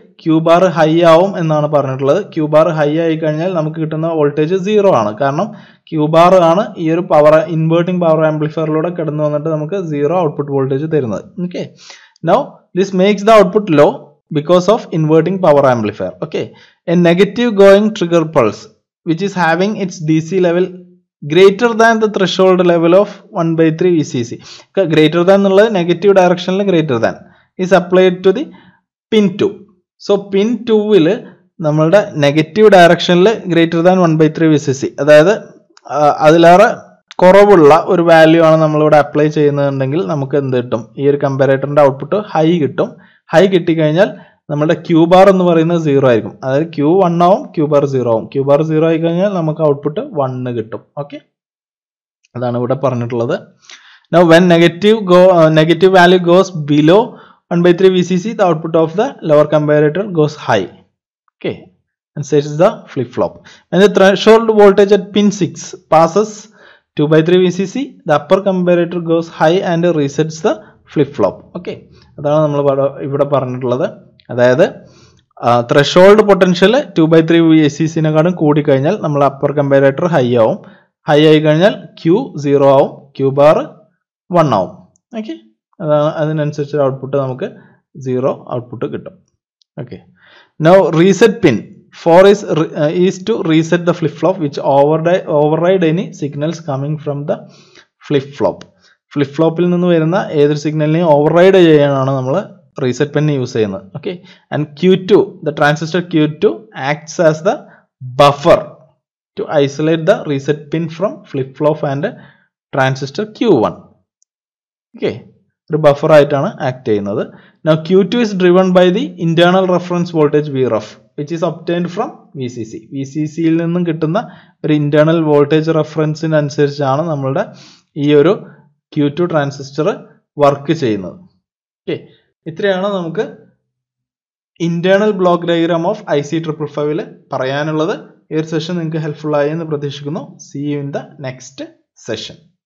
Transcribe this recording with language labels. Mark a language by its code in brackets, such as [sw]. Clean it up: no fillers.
[ml] Q bar high ആവും എന്നാണ് പറഞ്ഞിട്ടുള്ളത്. ക്യൂ ബാർ ഹൈ ആയി കഴിഞ്ഞാൽ നമുക്ക് കിട്ടുന്ന വോൾട്ടേജ് 0 ആണ്. കാരണം ക്യൂ ബാർ ആണ് ഈ ഒരു ഇൻവേർട്ടിംഗ് പവർ ആംപ്ലിഫയറിലൂടെ കടന്നു വന്നിട്ട് നമുക്ക് 0 ഔട്ട്പുട്ട് വോൾട്ടേജ് തരുന്നത്. [en] Okay, now this makes the output low because of inverting power amplifier. Okay, a negative going trigger pulse which is having its DC level greater than the threshold level of 1/3 VCC. Greater than എന്നുള്ളത് negative ഡയറക്ഷനിൽ greater than is applied to the pin 2. [ml] So pin 2ൽ നമ്മളുടെ negative ഡയറക്ഷനിൽ greater than 1/3 VCC, അതായത് അതിലേറെ കുറവുള്ള ഒരു value ആണ് നമ്മളിവിടെ അപ്ലൈ ചെയ്യുന്നുണ്ടെങ്കിൽ നമുക്ക് എന്ത് കിട്ടും? ഈ ഒരു കമ്പാരേറ്ററിന്റെ ഔട്ട്പുട്ട് ഹൈ കിട്ടും. ഹൈ കിട്ടിക്കഴിഞ്ഞാൽ നമ്മുടെ ക്യൂ ബാർ എന്ന് പറയുന്നത് 0 ആയിരിക്കും. അതായത് ക്യൂ 1 ആവും, ക്യൂ ബാർ 0 ആവും. ക്യൂ ബാർ 0 ആയി കഴിഞ്ഞാൽ നമുക്ക് ഔട്ട്പുട്ട് 1 കിട്ടും. ഓക്കെ, അതാണ് ഇവിടെ പറഞ്ഞിട്ടുള്ളത്. [en] Now when negative value goes below 1/3 VCC, the output of the lower comparator goes high. Okay, and sets the flip flop. When the threshold voltage at pin 6 passes 2/3 VCC, the upper comparator goes high and resets the flip flop. [ml] Okay, അതാണ് നമ്മൾ ഇവിടെ പറഞ്ഞിട്ടുള്ളത്. അതായത് threshold potential 2/3 VCC-നെക്കാളും കൂടിക്കഴിഞ്ഞാൽ നമ്മൾ upper comparator high ആവും. High ആയി കഴിഞ്ഞാൽ ക്യൂ 0 ആവും, ക്യൂ ബാർ 1 ആവും. ഓക്കെ, അതാണ് അതിനനുസരിച്ച് ഔട്ട്പുട്ട് നമുക്ക് 0 ഔട്ട്പുട്ട് കിട്ടും. [en] Okay, now reset pin 4 is to reset the flip flop which override any signals coming from the flip flop. [ml] Flip ഫ്ലോപ്പിൽ നിന്ന് വരുന്ന ഏതൊരു സിഗ്നലിനെയും ഓവർറൈഡ് ചെയ്യാനാണ് നമ്മൾ റീസെറ്റ് പെൻ യൂസ് ചെയ്യുന്നത്. [en] Okay, and Q2, the transistor Q2 acts as the buffer to isolate the reset pin from flip flop and transistor Q1. [ml] Okay, ഒരു buffer ആയിട്ടാണ് act ചെയ്യുന്നത്. [en] Now Q2 is driven by the internal reference voltage Vref which is obtained from VCC. [ml] VCC-യിൽ നിന്നും കിട്ടുന്ന ഒരു internal voltage റെഫറൻസിനനുസരിച്ചാണ് നമ്മളുടെ ഈ ഒരു Q2 transistor work ചെയ്യുന്നത്. ഓക്കെ, ഇത്രയാണ് നമുക്ക് internal block diagram of IC555 പറയാനുള്ളത്. ഈ ഒരു സെഷൻ നിങ്ങൾക്ക് ഹെൽപ്ഫുൾ ആയി എന്ന് പ്രതീക്ഷിക്കുന്നു. [en] See you in the next session.